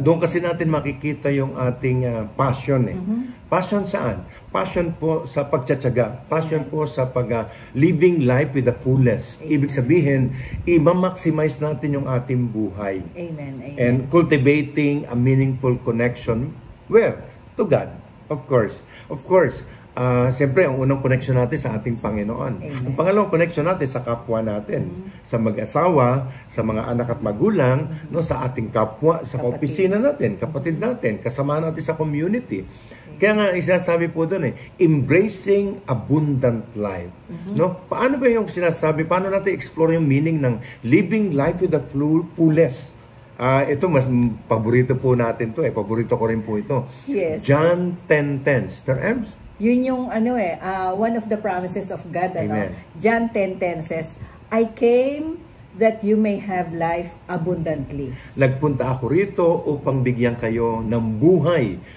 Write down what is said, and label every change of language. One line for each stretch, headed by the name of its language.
Filipino: Doon kasi natin makikita yung ating passion. Passion saan? Passion po sa pagtsatsaga. Passion po sa
English: living life with the fullest. Amen.
Filipino: Ibig sabihin, i-maximize natin yung ating buhay. Amen. Amen.
English: And cultivating a meaningful connection where? To God, of course. Of course,
Filipino: siyempre, ang unang connection natin sa ating Panginoon. Amen. Ang pangalawang connection natin sa kapwa natin, sa mag-asawa, sa mga anak at magulang, no, sa ating kapwa, sa opisina natin, kapatid natin, kasama natin sa community. Kaya nga, isasabi po doon
English: embracing abundant life.
Filipino: No? Paano ba yung sinasabi? Paano natin explore yung meaning ng
English: living life with the fullest?
Filipino: Ito, mas paborito po natin to. Paborito ko rin po ito.
English: Yes. John 10:10. Sister Ems?
Filipino: Yun yung
English: one of the promises of God. Amen. John 10:10 says, I came that you may have life abundantly.
Filipino: Nagpunta ako rito upang bigyan kayo ng buhay.